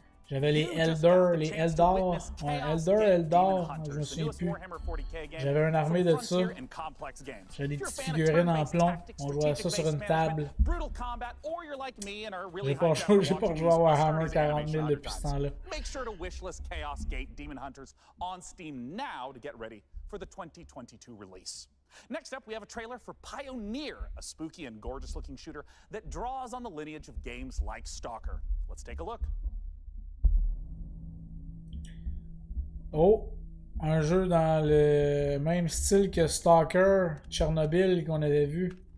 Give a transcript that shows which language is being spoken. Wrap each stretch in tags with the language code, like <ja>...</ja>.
<fr>J'avais les Eldar, ouais, Eldar, je me souviens plus. J'avais une armée de ça. J'avais des petites figurines en plomb. On jouait ça sur une table. J'ai pas joué à Warhammer 40 000 depuis ce temps-là.</fr> <en>Make sure to wishlist Chaos Gate Demon Hunters on Steam now to get ready for the 2022 release. Next up, we have a trailer for Pioneer, a spooky and gorgeous-looking shooter that draws on the lineage of games like Stalker. Let's take a look.</en> <fr>Oh, un jeu dans le même style que Stalker, Tchernobyl qu'on avait vu.</fr>